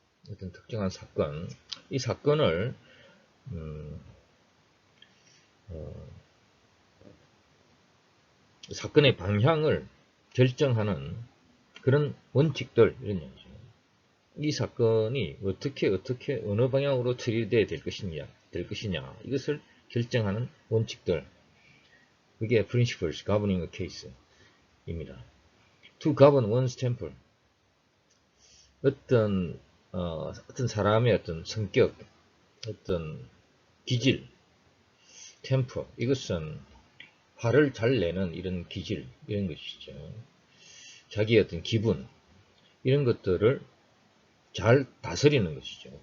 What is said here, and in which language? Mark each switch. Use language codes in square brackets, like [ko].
[ko] 어떤 특정한 사건. 이 사건을 사건의 방향을 결정하는 그런 원칙들 이런 얘기죠. 이 사건이 어떻게 어느 방향으로 처리돼야 될 것이냐 이것을 결정하는 원칙들. 그게 [en] principles governing a case [ko] 입니다. [en] To govern one's temper. [ko] 어떤 사람의 어떤 성격, 어떤 기질, 템퍼. 이것은 화를 잘 내는 이런 기질, 이런 것이죠. 자기의 어떤 기분, 이런 것들을 잘 다스리는 것이죠.